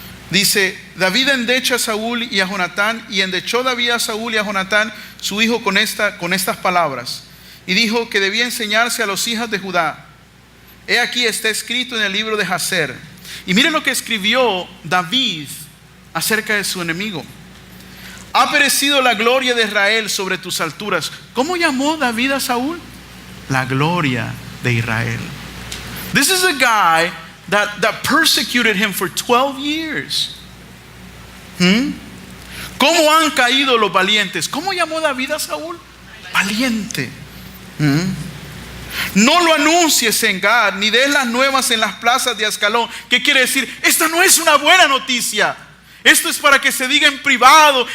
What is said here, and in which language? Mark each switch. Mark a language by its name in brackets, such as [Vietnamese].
[Spanish] Dice: David endecha a Saúl y a Jonatán, y endechó David a Saúl y a Jonatán su hijo con estas palabras, y dijo que debía enseñarse a los hijos de Judá. He aquí está escrito en el libro de Jaser. Y mire lo que escribió David acerca de su enemigo: ha perecido la gloria de Israel sobre tus alturas. ¿Cómo llamó David a Saúl? La gloria de Israel. [English] This is a guy that persecuted him for 12 years. [Spanish] ¿Cómo han caído los valientes? ¿Cómo llamó David a Saúl? Valiente. No lo anuncies en Gad, ni des las nuevas en las plazas de Ascalón. ¿Qué quiere decir? Esta no es una buena noticia. Esto es para que se diga en privado.